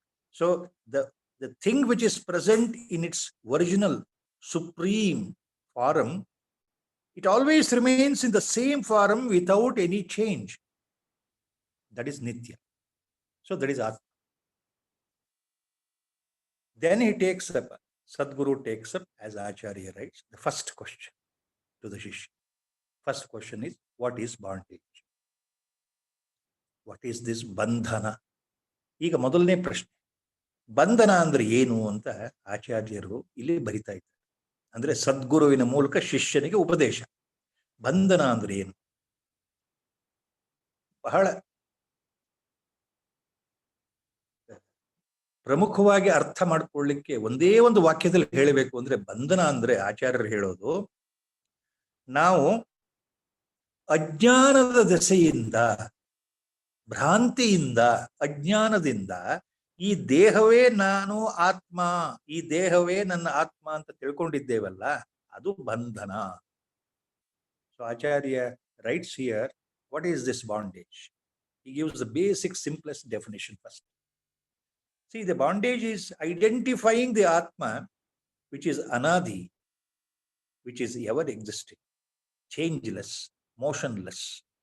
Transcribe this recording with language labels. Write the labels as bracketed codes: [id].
[en] So the thing which is present in its original supreme form, it always remains in the same form without any change. That is nitya. So that is Atma. Then he takes up, Sadguru takes up, as Acharya writes, the first question to the Shishya. First question is, what is bondage? What is this bandhana? [kn] ಈಗ ಮೊದಲನೇ ಪ್ರಶ್ನೆ, ಬಂಧನ ಅಂದ್ರೆ ಏನು ಅಂತ ಆಚಾರ್ಯರು ಇಲ್ಲಿ ಬರಿತಾ ಇದ್ದಾರೆ. ಅಂದ್ರೆ ಸದ್ಗುರುವಿನ ಮೂಲಕ ಶಿಷ್ಯನಿಗೆ ಉಪದೇಶ. ಬಂಧನ ಅಂದ್ರೆ ಏನು? ಬಹಳ ಪ್ರಮುಖವಾಗಿ ಅರ್ಥ ಮಾಡ್ಕೊಳ್ಳಿಕ್ಕೆ ಒಂದೇ ಒಂದು ವಾಕ್ಯದಲ್ಲಿ ಹೇಳಬೇಕು ಅಂದ್ರೆ, ಬಂಧನ ಅಂದ್ರೆ ಆಚಾರ್ಯರು ಹೇಳೋದು, ನಾವು ಅಜ್ಞಾನದ ದೆಸೆಯಿಂದ, ಭ್ರಾಂತಿಯಿಂದ, ಅಜ್ಞಾನದಿಂದ ಈ ದೇಹವೇ ನಾನು ಆತ್ಮ, ಈ ದೇಹವೇ ನನ್ನ ಆತ್ಮ ಅಂತ ತಿಳ್ಕೊಂಡಿದ್ದೇವಲ್ಲ, ಅದು ಬಂಧನ. [en] So Acharya writes here, what is this bondage? He gives the basic, simplest definition first. See, the bondage is identifying the Atma, which is anadi, which is ever existing, changeless, motionless.